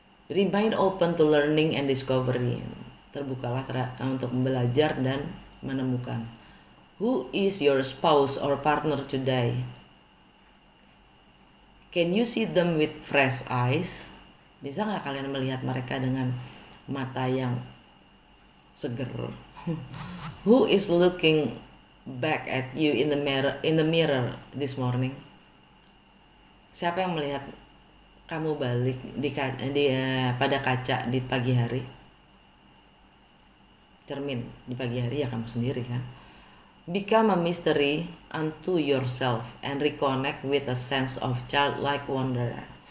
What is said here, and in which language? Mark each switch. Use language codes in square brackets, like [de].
[en] Remain open to learning and discovery. [id] Terbukalah untuk belajar dan menemukan. [en] Who is your spouse or partner today? Can you see them with fresh eyes? [id] Bisa nggak kalian melihat mereka dengan mata yang seger? [en] Who is looking back at you in the mirror this morning? [id] Siapa yang melihat kamu balik pada kaca di pagi hari? Cermin di pagi hari ya kamu sendiri kan. [en] Become a mystery unto yourself and reconnect with a sense of childlike wonder.